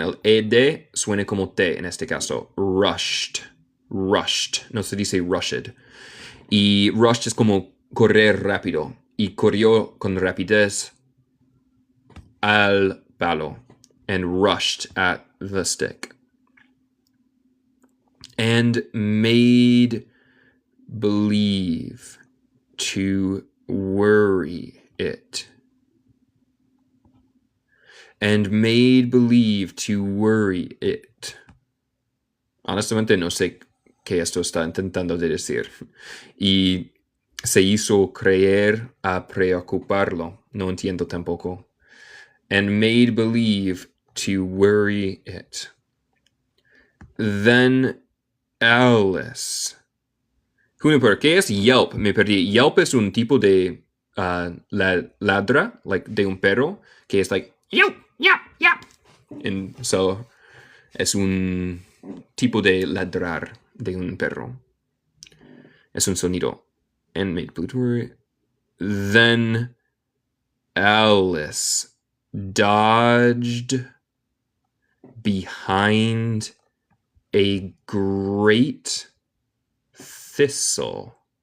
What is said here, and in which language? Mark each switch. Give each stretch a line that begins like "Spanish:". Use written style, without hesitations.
Spanish: El ed suena como T en este caso. Rushed. Rushed. No se dice rushed. Y rushed es como correr rápido. Y corrió con rapidez al palo.
English: And rushed at the stick. And made believe to worry it. And made believe to worry it.
Spanish: Honestamente no sé qué esto está intentando decir. Y se hizo creer a preocuparlo. No entiendo tampoco.
English: And made believe to worry it. Then Alice.
Spanish: Juniper, ¿qué es yelp? Me perdí. Yelp es un tipo de ladra, like de un perro, que es like yelp, yelp, yelp. And so es un tipo de ladrar de un perro. Es un sonido.
English: And made believe. Then Alice dodged behind a great thistle.